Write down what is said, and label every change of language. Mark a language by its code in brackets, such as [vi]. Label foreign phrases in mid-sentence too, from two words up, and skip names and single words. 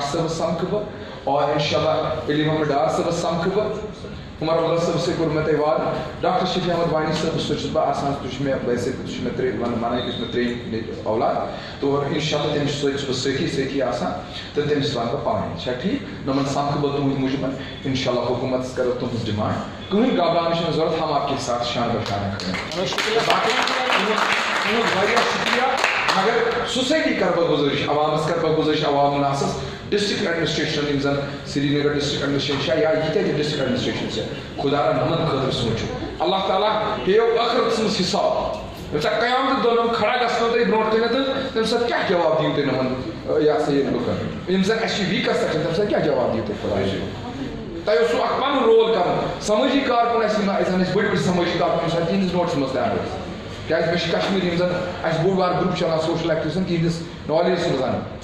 [ks] صٲبس سمکھٕ بہٕ اور [ar] انشاء اللہ [ks] علی محمد ڈار صٲبس سمکھٕ بہٕ عمر عبداللہ صٲب سے کوٚر مےٚ تۄہہِ وعدٕ ڈاکٹر شفیع احمد وانی صٲب سۭتۍ چھُس بہٕ آسان سُہ چھُ مےٚ ویسے سُہ چھُ مےٚ ونان کہِ سُہ چھُ مےٚ 3 اولاد تو [ar] انشاء اللہ [ks] تٔمِس سۭتۍ چھُس بہٕ سۭتی آسان تہٕ تٔمِس وَنہٕ بہٕ پانے چھا ٹھیٖک دۄپُن سمکھٕ بہٕ تُہنٛدِ موٗجوٗب [ar] انشاء اللہ [ks] حکوٗمتس کرو تُہنٛز ڈِمانڈ کٕہٕنۍ گھبراونٕچ چھنہٕ ضروٗرت [ur] ہم آپ کے ساتھ شان بشانہ کریں [ks] تُہُنٛد واریاہ شُکریہ مگر سوسایٹی کر بہٕ گُزٲرِش عوامس کر بہٕ گُزٲرِش عوام ناسس [en] district administration [ks] یم زن [en] Srinagar district administration [ks] یا یہ [en] district administration [ks] سے خدا را نمن خاطر سوچو اللہ تعالیٰ ہیو ٲخرتس منٛز حساب ییٚمہِ ساتہٕ قیامتُک دۄہ نۄم کھڑا گژھنو تۄہہِ برونٛٹھ کٔنٮ۪تھ تمہِ ساتہٕ کیٛاہ جواب دِیِو تُہۍ نۄمن یہِ ہسا یہِ لُکن یِم زن اَسہِ چھِ ویٖکس سیکشن تمہِ ساتہٕ کیٛاہ جواب دِیِو تُہۍ خۄداے صٲب تۄہہِ اوسوٕ اکھ پنُن رول کرُن سمٲجی کارکُن اَسہِ یِم زن اَسہِ بٔڑۍ بٔڑۍ سمٲجی کارکُن ییٚمہِ ساتہٕ تِہنٛدِس نوٹس منٛز تیار ٲسۍ کیٛازِ مےٚ چھِ کشمیٖر یِم زن اَسہِ بوٚڑ بار گرُپ چلان سوشل ایکٹِوِسٹن تِہنٛدِس نالیجس منٛز انٕنۍ